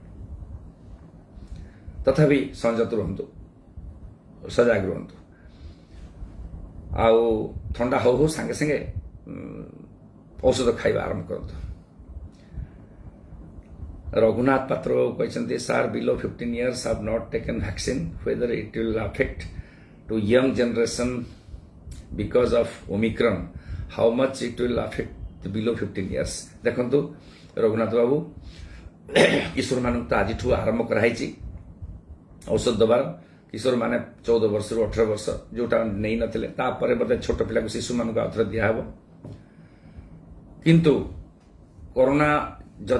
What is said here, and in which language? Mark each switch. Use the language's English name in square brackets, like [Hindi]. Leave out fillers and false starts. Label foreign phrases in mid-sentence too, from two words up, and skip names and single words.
[Odia] ତଥାପି ସଂଯତ ରୁହନ୍ତୁ ସଜାଗ ରୁହନ୍ତୁ ଆଉ ଥଣ୍ଡା ହଉ ସାଙ୍ଗେ ସାଙ୍ଗେ ଔଷଧ ଖାଇବା ଆରମ୍ଭ କରନ୍ତୁ ରଘୁନାଥ ପାତ୍ର କହିଛନ୍ତି [English] sir below 15 years have not taken vaccine whether it will affect to young generation because of Omicron how much it will affect the below 15 years [Odia] ଦେଖନ୍ତୁ ରଘୁନାଥ ବାବୁ କିଶୋର ମାନଙ୍କୁ ତ ଆଜିଠୁ ଆରମ୍ଭ କରାଯାଇଛି ଔଷଧ ଦେବାର କିଶୋର ମାନେ 14 ବର୍ଷରୁ 18 ବର୍ଷ ଯୋଉଟା ନେଇ ନଥିଲେ ତାପରେ ବୋଧେ ଛୋଟ ପିଲାକୁ ଶିଶୁମାନଙ୍କୁ ଆଉଥରେ ଦିଆହେବ କିନ୍ତୁ କରୋନା ଯଦି